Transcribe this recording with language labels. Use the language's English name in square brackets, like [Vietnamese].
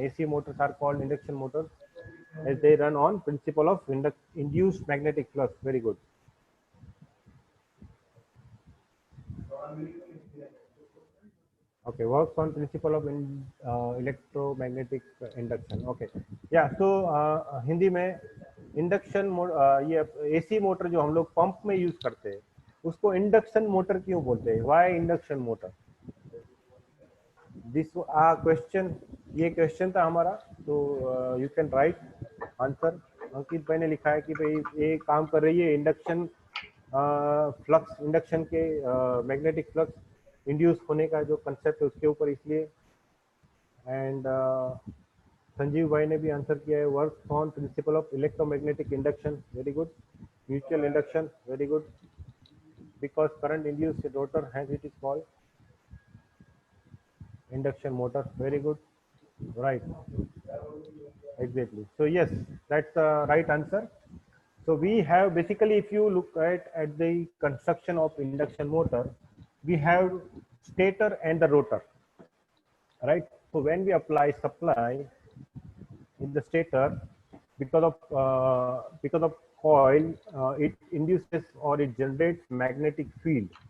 [English] AC motors are called induction motors as they run on principle of induced magnetic flux. Very good. Okay, works on principle of electromagnetic induction. Okay, yeah. [Hindi] So Hindi में induction ये AC motor जो हम लोग pump में use करते हैं उसको induction motor क्यों बोलते हैं? [English] Why induction motor? This question, [Hindi] ये क्वेश्चन था हमारा, तो [English] You can write answer. [Hindi] अंकित भाई ने लिखा है कि भाई ये काम कर रही है इंडक्शन फ्लक्स, इंडक्शन के मैग्नेटिक फ्लक्स इंड्यूस होने का जो कंसेप्ट है उसके ऊपर, इसलिए। [English] and Sanjeev [Hindi] भाई ने भी आंसर किया है, [English] Work on principle of electromagnetic induction. Very good. Mutual induction, very good. Because current induce rotor has it is called induction motor. Very good. Right, exactly. So yes, that's the right answer. So we have basically, if you look at the construction of induction motor, we have stator and the rotor, right? So when we apply supply in the stator, because of coil, it induces or it generates magnetic field.